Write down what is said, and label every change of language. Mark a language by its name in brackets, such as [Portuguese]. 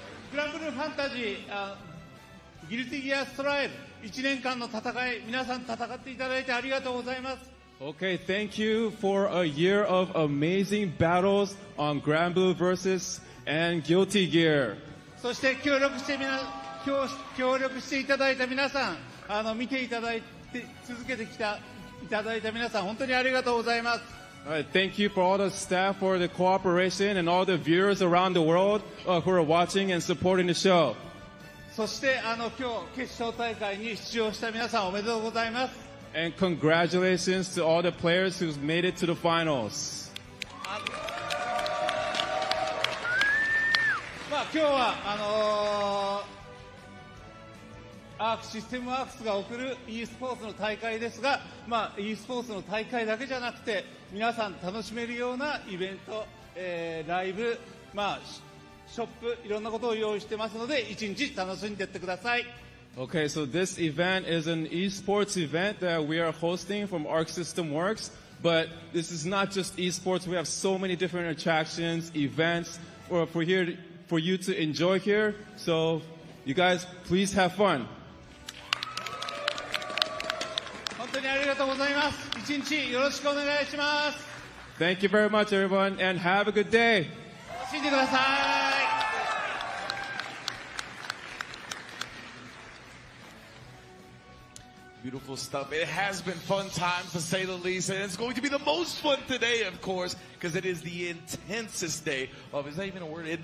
[Japanese] グランブルーファンタジー、ギルティギアストライブ、1年間の戦い、皆さん戦っていただいてありがとうございます。 [English] Okay, thank you for a year of amazing battles on Granblue versus and Guilty Gear. [Japanese] そして協力していただいた皆さん、見ていただいて続けていただいた皆さん、本当にありがとうございます。 [English] All right, thank you for all the staff for the cooperation and all the viewers around the world who are watching and supporting the show. [Japanese] そして今日決勝大会に出場した皆さんおめでとうございます。 [English] And congratulations to all the players who've made it to the finals. [Japanese] 今日はアークシステムワークスが送る e スポーツの大会ですが、e スポーツの大会だけじゃなくて皆さん楽しめるようなイベント、ライブ、ショップ、いろんなことを用意してますので、一日楽しんでいってください。 [English] Okay, so this event is an esports event that we are hosting from Arc System Works. But this is not just esports. We have so many different attractions, events for you to enjoy here. So you guys, please have fun. [Japanese] 本当にありがとうございます。一日よろしくお願いします。 [English] Thank you very much, everyone, and have a good day. [Japanese] 楽しんでください。 [English] Beautiful stuff. It has been fun times, to say the least, and it's going to be the most fun today, of course, because it is the intensest day of, is that even a word?